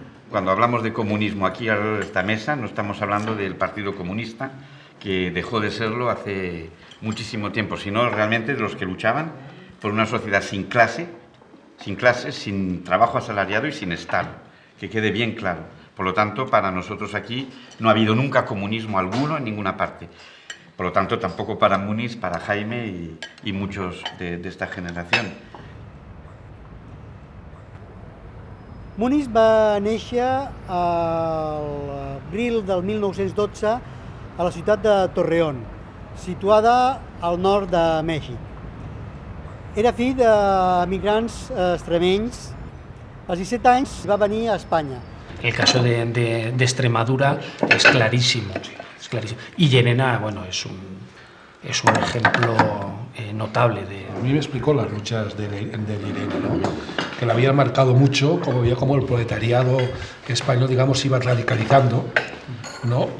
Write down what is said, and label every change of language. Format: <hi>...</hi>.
<es>Cuando hablamos de comunismo aquí alrededor de esta mesa, no estamos hablando del Partido Comunista, que dejó de serlo hace muchísimo tiempo, sino realmente de los que luchaban por una sociedad sin clases, sin trabajo asalariado y sin Estado, que quede bien claro. Por lo tanto, para nosotros aquí no ha habido nunca comunismo alguno en ninguna parte. Por lo tanto, tampoco para Muniz, para Jaime y muchos de esta generación.</es> <ca>Muniz va néixer a l'abril del 1912 a la ciutat de Torreón, situada al nord de Mèxic. Era fill d'emigrants extremenys. Als 17 anys va venir a Espanya.</ca> <es>El caso de Extremadura es clarísimo, es clarísimo. Y Llerena, bueno, es un ejemplo notable de... A mí me explicó las luchas de Llerena, ¿no? Que la habían marcado mucho, como veía cómo el proletariado español, digamos, iba radicalizando, ¿no?</es>